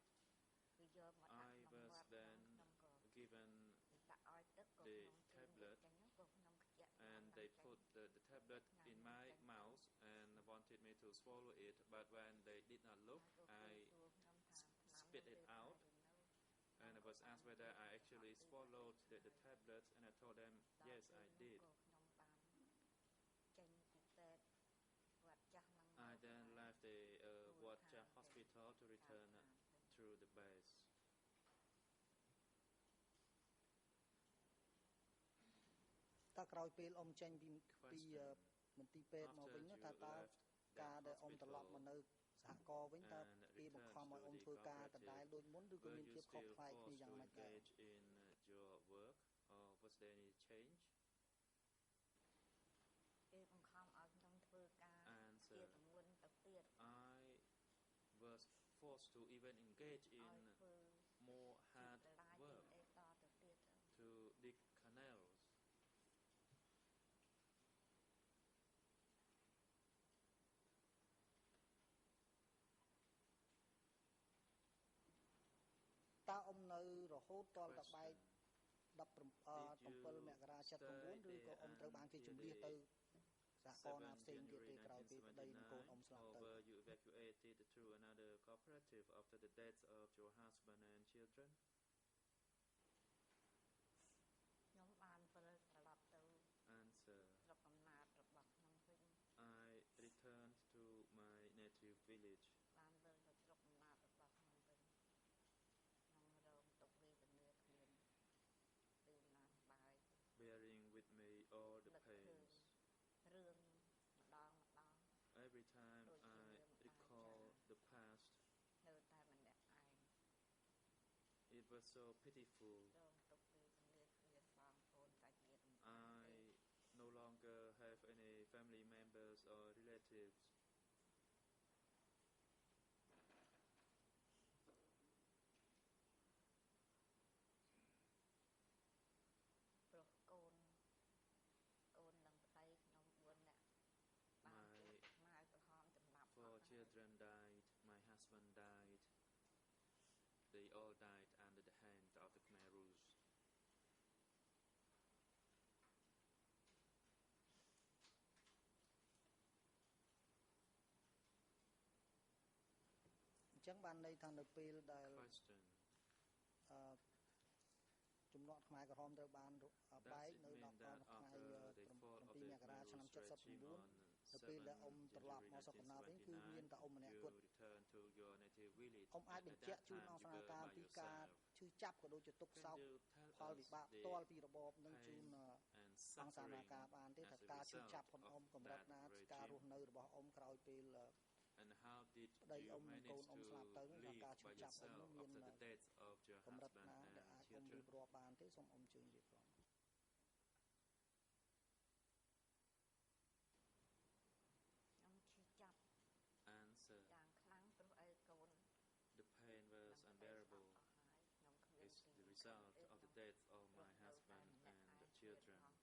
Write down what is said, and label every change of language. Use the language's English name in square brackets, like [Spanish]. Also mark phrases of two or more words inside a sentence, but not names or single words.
[English] I was then given the tablet, and they put the tablet in my mouth and wanted me to swallow it, but when they did not look, I spit it out, and I was asked whether I actually swallowed the tablet, and I told them, yes, I did. I then left the Wat Chang hospital to return through the base. [Khmer] តើក្រោយពេលអ៊ំចេញពីមន្ទីរពេទ្យមកវិញនោះតើការដែលអ៊ំត្រឡប់មកនៅសហគមន៍វិញតើគេបង្ខំឲ្យអ៊ំធ្វើការដដែលដូចមុនឬក៏មានភាពខុសប្លែកគ្នាយ៉ាងម៉េចដែរ [English] in your work or was there any change? [Khmer] គេបង្ខំឲ្យខ្ញុំធ្វើការជាទម្ងន់ទៅទៀត [English] I was forced to even engage in more hard work to dig canals. [Khmer] តើអ៊ំនៅរហូតតតែបែក17មករា79ឬក៏អ៊ំត្រូវបានគេជំនះទៅសហគមន៍ណាផ្សេងទៀតទេក្រោយពីប្តីនិងកូនអ៊ំស្លាប់ទៅ [English] You evacuated to another cooperative after the death of your husband and children? [Khmer] ខ្ញុំបានវិលត្រឡប់ទៅ [English] Answer. [Khmer] ស្រុកកំណើតរបស់ខ្ញុំវិញ [English] I returned to my native village. [Khmer] បានវិលទៅស្រុកកំណើតរបស់ខ្ញុំវិញខ្ញុំរងទុក្ខវេទនាគ្មានពេលណាសប្បាយ [English] Bearing with me all the pains. [Khmer] រឿងម្ដង [English] Every time I recall the past, [Khmer] នៅតែម្នាក់ឯង [English] it was so pitiful. [Khmer] រងទុក្ខវេទនាគ្មានបងប្អូនសាច់ញាតិ [English] I no longer have any family members or relatives. [Khmer] ព្រោះកូននិងប្តីខ្ញុំ4នាក់បានជាម៉ាយក្រហមចំណាប់ [English] Four children died, my husband died. They all died under the hand of the Khmer Rouge. [Khmer] អញ្ចឹងបានន័យថានៅពេលដែល [English] Question. [Khmer] ជំនាន់ខ្មែរក្រហមត្រូវបានបែកនៅដល់ថ្ងៃ7មករាឆ្នាំ79នៅពេលដែលអ៊ំត្រឡប់មកស្រុកកំណើតវិញគឺមានតែអ៊ំម្នាក់គត់អ៊ំអាចបញ្ជាក់ជូនអង្គស្នើការពីការឈឺចាប់ក៏ដូចជាទុក្ខសោកផលវិបាកផ្ទាល់ពីរបបនឹងជូនអង្គស្នើការបានទេថាការឈឺចាប់ของអ៊ំកម្រិតណាការរស់នៅរបស់អ៊ំក្រោយពេល [English] And how did you manage to live by yourself after the death of your husband and children? [Khmer] បានទេសូមអ៊ំជើញរៀបរាប់ [English] Answer. The pain was unbearable. It's the result of the death of my husband and children.